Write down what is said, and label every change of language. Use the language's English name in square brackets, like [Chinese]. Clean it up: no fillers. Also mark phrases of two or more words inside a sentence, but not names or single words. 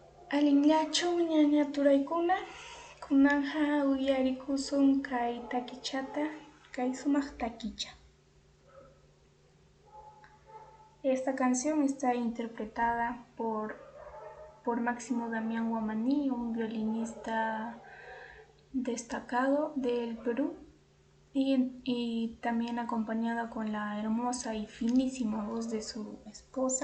[Quechua] Aliñachu ñañaturaykuna kunanja uyarikusun kay takichata kay sumaq takicha. [Spanish] Esta canción está interpretada por Máximo Damián Guamaní, un violinista destacado del Perú, y también acompañada con la hermosa y finísima voz de su esposa.